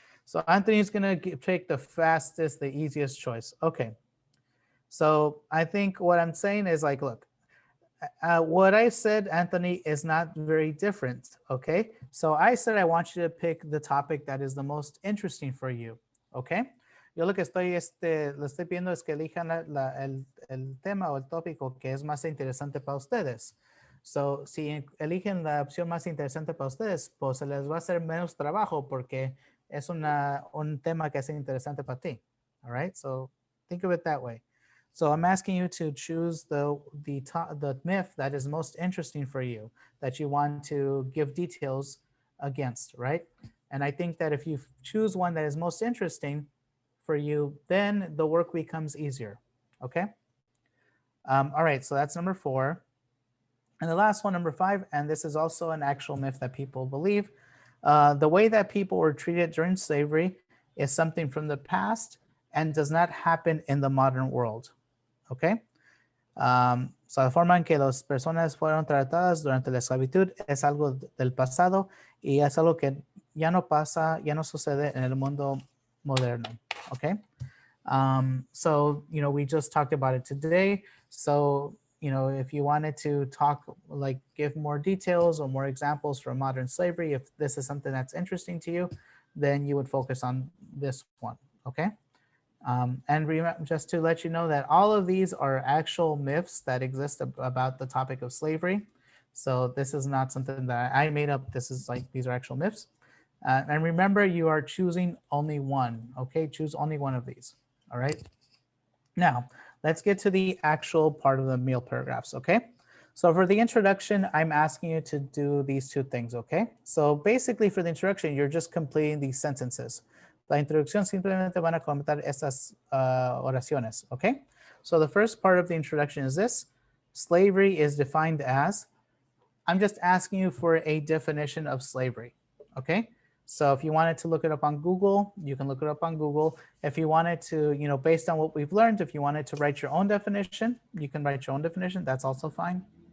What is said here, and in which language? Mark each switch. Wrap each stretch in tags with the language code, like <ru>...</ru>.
<en>So Anthony's going to take the fastest, the easiest choice. Okay. So I think what I'm saying is like, look, what I said, Anthony, is not very different, okay? So I said I want you to pick the topic that is the most interesting for you, okay?</en> <es>Yo lo que le estoy pidiendo es que elijan el tema o el tópico que es más interesante para ustedes. So, si eligen la opción más interesante para ustedes, pues se les va a hacer menos trabajo porque es un tema que es interesante para ti,</es> <en>all right? So think of it that way. So I'm asking you to choose the myth that is most interesting for you, that you want to give details against, right? And I think that if you choose one that is most interesting for you, then the work becomes easier, okay? All right, so that's number 4. And the last one, number 5, and this is also an actual myth that people believe. The way that people were treated during slavery is something from the past and does not happen in the modern world, okay?</en> <es>So la forma en que las personas fueron tratadas durante la esclavitud es algo del pasado y es algo que ya no pasa, ya no sucede en el mundo moderno, okay?</es> <en>So, you know, we just talked about it today. So, you know, if you wanted to talk, like give more details or more examples from modern slavery, if this is something that's interesting to you, then you would focus on this one, okay? And just to let you know that all of these are actual myths that exist about the topic of slavery. So this is not something that I made up. This is like, these are actual myths. And remember, you are choosing only one, okay? Choose only one of these, all right? Now, let's get to the actual part of the meal paragraphs, okay? So for the introduction, I'm asking you to do these 2 things, okay? So basically for the introduction, you're just completing these sentences.</en> <es>La introducción simplemente van a completar estas oraciones, okay?</es> <en>So the first part of the introduction is this. Slavery is defined as, I'm just asking you for a definition of slavery, okay? So if you wanted to look it up on Google, you can look it up on Google. If you wanted to, you know, based on what we've learned, if you wanted to write your own definition, you can write your own definition. That's also fine.</en>